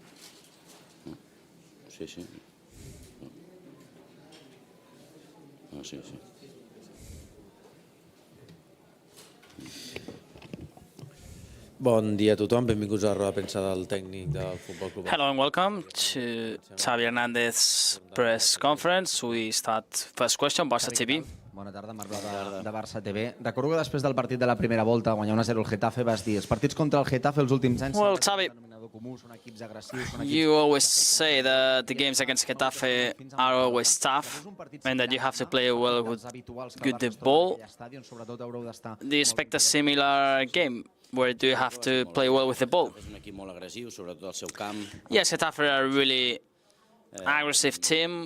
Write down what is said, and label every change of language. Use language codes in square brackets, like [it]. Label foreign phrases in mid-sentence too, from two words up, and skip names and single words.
[ca] Sí. Sí. Bon dia a tothom, benvinguts a la roda de premsa del tècnic del Futbol Club. [en] Hello and welcome to Xavi Hernández press conference. We start first question, Barça TV. [ca] Bona tarda, Marc Blau de Barça TV. Recordo que després del partit de la primera volta, guanyar 1-0 el Getafe, vas dir els partits contra el Getafe els últims anys [en] Well, Xavi, you always say that the games against Getafe are always tough and that you have to play well with the ball. Do you expect a similar game? Where do you have to play well with the ball? Yes, Getafe are a really aggressive team.